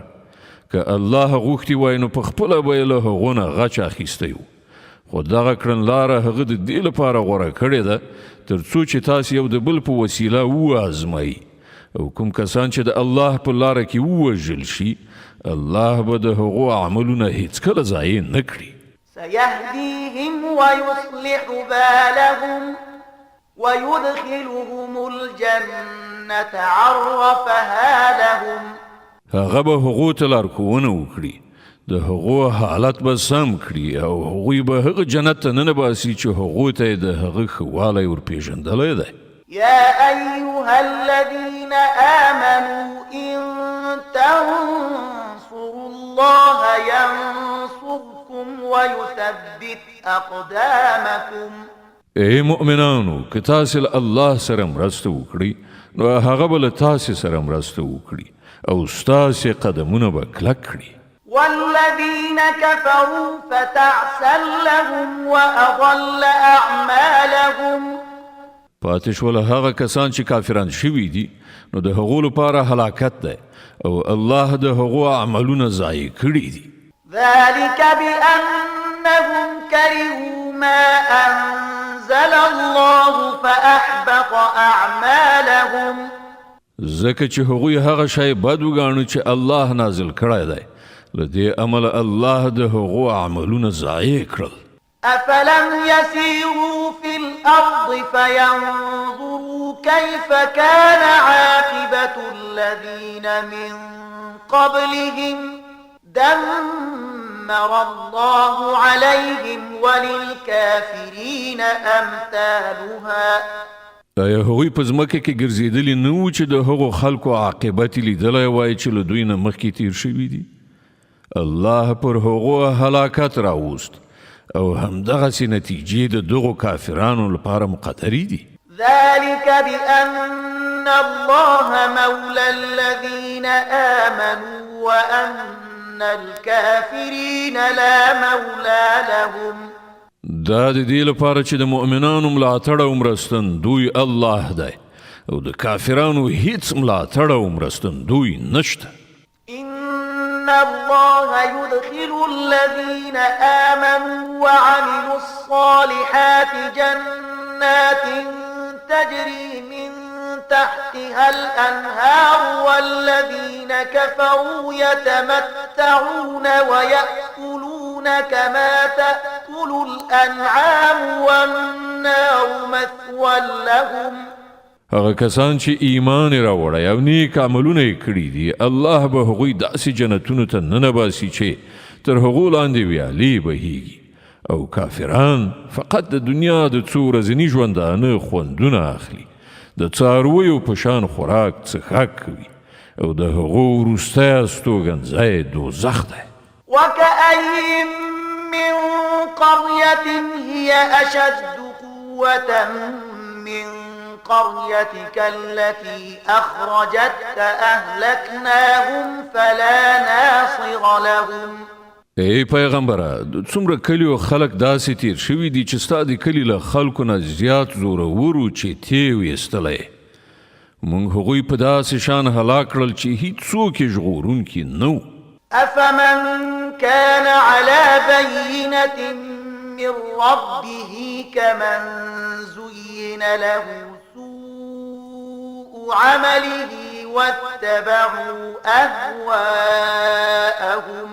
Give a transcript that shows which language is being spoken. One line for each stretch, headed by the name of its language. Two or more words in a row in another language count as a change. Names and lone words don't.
Pashto: که الله غوښتي وای نو په خپله به یې له هغو نه غچ اخیستی و، خو دغه کړنلاره هغه د دې لپاره غوره کړې ده تر څو چې تاسې یو د بل په وسیله وازمایي. او کوم کسان چې د الله په لاره کې ووژل شي الله به د هغو عملونه هیڅکله ضایع نه کړي.
Arabic: سيهديهم ويصلح بالهم ويدخلهم الجنة عرفها لهم.
Pashto: هغه به هغو ته لارښوونه وکړي، د هغو حالت به سم کړي او هغوی به هغه جنت ته ننباسي چې هغو ته یې د هغه ښه والی ورپېژندلی دی.
Arabic: يا أيها الذين آمنوا إن تنصروا الله ينصركم ويثبت أقدامكم.
Pashto: ای مؤمنانو که تاسې له الله سره مرسته وکړئ نو هغه به له تاسې سره مرسته وکړي او ستاسې قدمونه به کلک کړي.
Arabic: والذين كفروا فتعسا لهم وأضل أعمالهم.
Pashto: پاتې شوله هغه کسان چې کافران شوي دي نو د هغو لپاره هلاکت دی او الله د هغو عملونه ضایع کړي دي.
Arabic: ذلك بأنهم كرهوا ما أنزل الله فأحبط أعمالهم.
Pashto: ځکه چې هغوی هغه شی بد وګاڼه چې الله نازل کړی دی، له دې امله الله د هغو عملونه ضایع کړل.
Arabic: أفلم يسيروا في الأرض الأرض فينظروا كيف كان عاقبة الذين من قبلهم دمر الله عليهم وللكافرين أمثالها.
Pashto: آیا هغوی په ځمکه کې ګرځېدلي نه وو چې د هغو خلکو عاقبت یې لیدلی وای چې له دوی نه مخکې تیر شوي دي؟ الله پر هغو هلاکت راوست او همدغسې نتیجې د دغو کافرانو لپاره مقدرې دي.
Arabic: ذلك بأن الله مولى الذين آمنوا وأن الكافرين لا مولى لهم.
Pashto: دا د دې لپاره چې د مؤمنانو ملاتړ او مرستن دوی الله دی او د کافرانو هیڅ ملاتړ او مرستن دوی نشته.
Arabic: إن الله يدخل الذين آمنوا وعملوا الصالحات جنات تجري من تحتها الأنهار والذين كفروا يتمتعون ويأكلون كما تأكل الأنعام والنار مثوى لهم.
Pashto: هغه کسان چې ایمان یې راوړی او نیک عملونه یې کړي دي الله به هغوی داسې جنتونو ته ننباسي چې تر هغو لاندې ویالې بهیږي او کافران فقط د دنیا د څو ورځني ژوندانه خوندونه اخلي د څارویو په شان خوراک څښاک کوي او د هغو وروستی استوګنځی دوزخ دی.
Arabic: وكأي من قرية هي أشد قوة من قريتك التي أخرجتك أهلكناهم فلا ناصر لهم.
Pashto: ای پیغمبره څومره کلی او خلک داسې تیر شوي دي چې ستا د کلي له خلکو نه زیات زورورو چې تیو ایستلی موږ هغوی په داسې شان هلاک کړل چې هیڅوک یې ژغورونکي نه وو.
Arabic: أفمن كان على بينة من ربه كمن زين له سوء عمله واتبعوا أهواءهم.